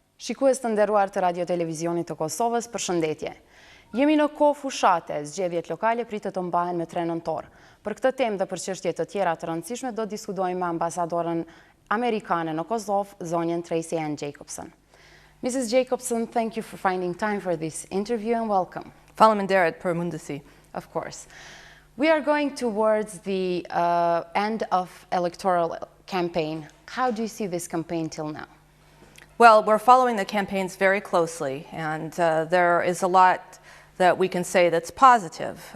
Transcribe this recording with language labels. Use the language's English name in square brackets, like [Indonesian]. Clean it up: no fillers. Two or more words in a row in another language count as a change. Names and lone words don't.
[Albanian] Shikues të nderuar të Radio Televizionit të Kosovës, përshëndetje. Jemi në kohë fushate, zgjedhjet lokale pritet të mbahen me 3 nëntor. Për këtë temë dhe për çështje të tjera të rëndësishme do diskutojmë me ambasadorën amerikane në Kosovë, zonjën Tracy Ann Jacobson. [English] Mrs. Jacobson, thank you for finding time for this interview and welcome. [Albanian] Faleminderit për mundësi. [English] Of course. We are going towards the end of electoral campaign. How do you see this campaign till now? Well, we're following the campaigns very closely, and there is a lot that we can say that's positive.